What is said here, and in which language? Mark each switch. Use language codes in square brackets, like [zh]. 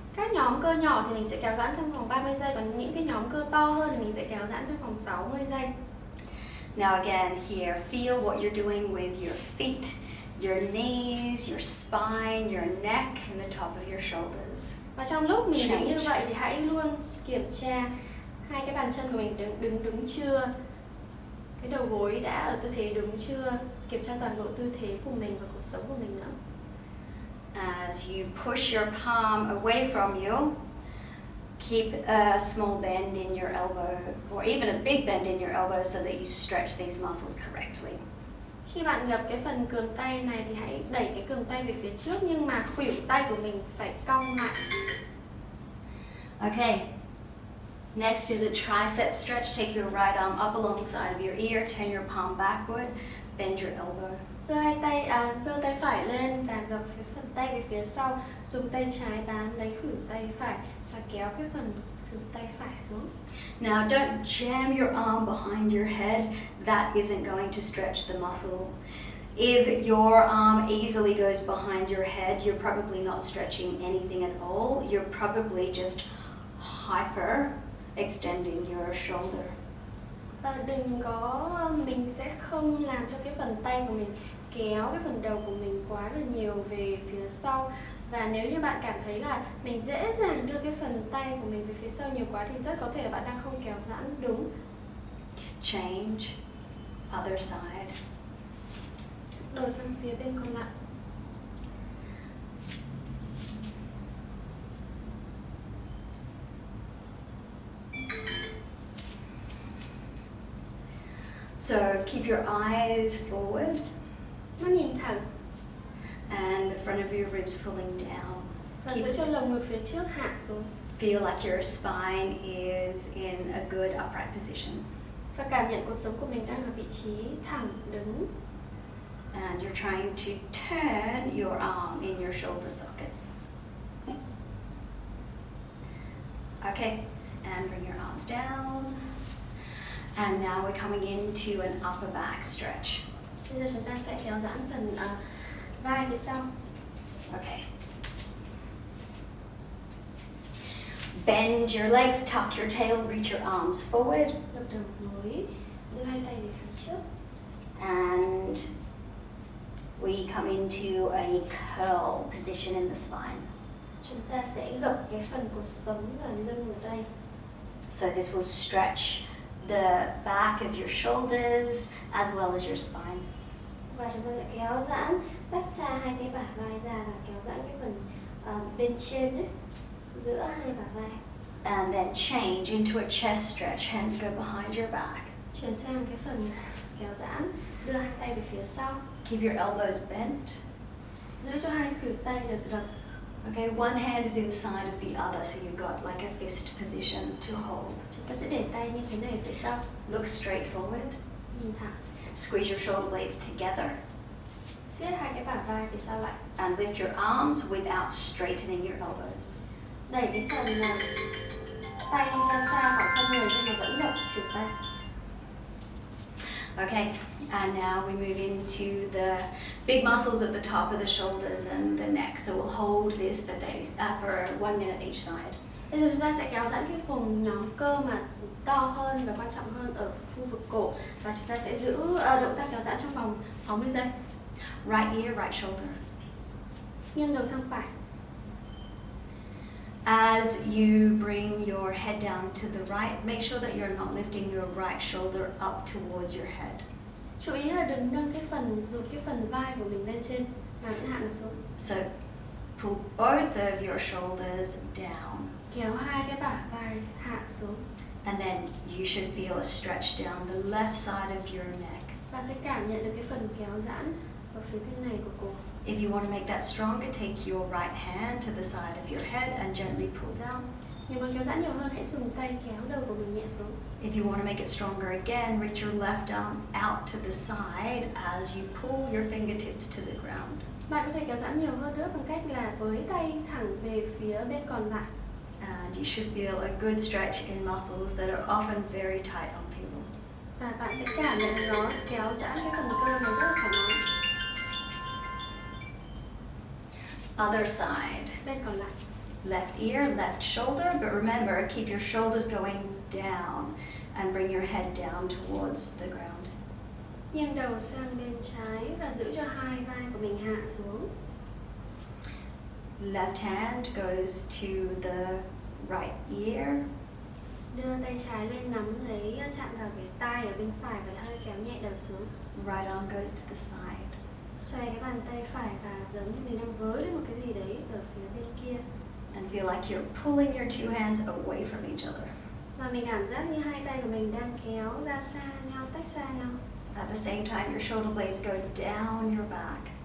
[vi] Các nhóm cơ nhỏ thì mình sẽ kéo giãn trong vòng 30 giây, còn những cái nhóm cơ to hơn thì mình sẽ kéo giãn trong vòng 60 giây. [en] Now again, here, feel what you're doing with your feet, your knees, your spine, your neck, and the top of your shoulders. [vi] Và trong lúc mình đứng như vậy thì hãy luôn kiểm tra hai cái bàn chân của mình đứng đúng chưa, cái đầu gối đã ở tư thế đúng chưa, kiểm tra toàn bộ tư thế của mình và cuộc sống của mình nữa. [en] As you push your palm away from you, keep a small bend in your elbow, or even a big bend in your elbow so that you stretch these muscles correctly. [vi] Khi bạn gập cái phần cườm tay này thì hãy đẩy cái cườm tay về phía trước, nhưng mà khuỷu tay của mình phải cong lại. [en] Okay. Next is a tricep stretch. Take your right arm up alongside of your ear, turn your palm backward, bend your elbow. [vi] Giơ tay phải lên và gập cái phần tay về phía sau, dùng tay trái bám lấy khuỷu tay phải và kéo cái phần khuỷu tay phải xuống. [en] Now don't jam your arm behind your head. That isn't going to stretch the muscle. If your arm easily goes behind your head, you're probably not stretching anything at all. You're probably just hyper extending your shoulder. [vi] Và đừng có, mình sẽ không làm cho cái phần tay của mình kéo cái phần đầu của mình quá là nhiều về phía sau. Và nếu như bạn cảm thấy là mình dễ dàng đưa cái phần tay của mình về phía sau nhiều quá thì rất có thể là bạn đang không kéo giãn đúng. [en] Change, other side. [vi] Đổi sang phía bên còn lại. [en] So keep your eyes forward [vi] Mắt nhìn thẳng [en] and the front of your ribs pulling down. [vi] và giữ cho lồng ngực phía trước hạ xuống. [en] Feel like your spine is in a good upright position. [vi] Và cảm nhận cuộc sống của mình đang ở vị trí thẳng đứng. [en] And you're trying to turn your arm in your shoulder socket. Okay, and bring your arms down. And now we're coming into an upper back stretch. [vi] Bây giờ chúng ta sẽ kéo giãn phần vai phía sau. [en] Okay. Bend your legs, tuck your tail, reach your arms forward. [vi] Gập đầu gối, đưa hai tay về phía trước. [en] And we come into a curl position in the spine. [vi] Chúng ta sẽ gập cái phần cột sống và lưng ở đây. [en] So this will stretch the back of your shoulders as well as your spine. [vi] Và chúng ta sẽ kéo giãn, tách xa hai cái bả vai ra và kéo giãn cái phần bên trên đấy, giữa hai bả vai. [en] And then change into a chest stretch. Hands go behind your back. [vi] Chuyển sang cái phần kéo giãn, đưa hai tay về phía sau, [en] Keep your elbows bent. [vi] giữ cho hai khuỷu tay được lập. [en] Okay, one hand is inside of the other, so you've got like a fist position to hold. [vi] Chúng ta sẽ để tay như thế này phía sau, [en] Look straight forward. [vi] nhìn thẳng, [en] Squeeze your shoulder blades together. [vi] siết hai cái bả vai phía sau lại, [en] And lift your arms without straightening your elbows. [vi] đẩy cái phần tay ra xa khỏi thân người nhưng mà vẫn lập khuỷu tay. [en] Okay, and now we move into the big muscles at the top of the shoulders and the neck. So we'll hold this for 1 minute each side. [vi] Bây giờ chúng ta sẽ kéo giãn cái vùng nhóm cơ mà to hơn và quan trọng hơn ở khu vực cổ, và chúng ta sẽ giữ động tác kéo giãn trong vòng 60 giây. [en] Right ear, right shoulder. [vi] Nghiêng đầu sang phải. [en] As you bring your head down to the right, make sure that you're not lifting your right shoulder up towards your head. [vi] Chú ý là đừng nâng rụt cái phần vai của mình lên trên mà vẫn hạ nó xuống. [en] So pull both of your shoulders down. [vi] Kéo hai cái bả vai hạ xuống. [en] And then you should feel a stretch down the left side of your neck. [vi] Bạn sẽ cảm nhận được cái phần kéo giãn ở phía bên này của cổ. [en] If you want to make that stronger, take your right hand to the side of your head and gently pull down. [vi] Nếu muốn kéo giãn nhiều hơn, hãy dùng tay kéo đầu của mình nhẹ xuống. [en] If you want to make it stronger again, reach your left arm out to the side as you pull your fingertips to the ground. [vi] Bạn có thể kéo giãn nhiều hơn nữa bằng cách là với tay thẳng về phía bên còn lại. [en] And you should feel a good stretch in muscles that are often very tight on people. [vi] Và bạn sẽ cảm nhận nó kéo giãn cái phần cơ này rất là thoải mái. [en] Other side. [vi] Bên còn lại. [en] Left ear, left shoulder, but remember, keep your shoulders going down and bring your head down towards the ground. [vi] Nghiêng đầu sang bên trái và giữ cho hai vai của mình hạ xuống. [en] Left hand goes to the right ear. [vi] Đưa tay trái lên nắm lấy chạm vào cái tai ở bên phải và hơi kéo nhẹ đầu xuống. [en] Right arm goes to the side. [vi] Xoay cái bàn tay phải và giống như mình đang với lên một cái gì đấy ở phía bên kia. [en] And feel like you're pulling your two hands away from each other. [vi] Và mình cảm giác như hai tay của mình đang kéo ra xa nhau, tách xa nhau. [en] At the same time, your shoulder blades go down your back.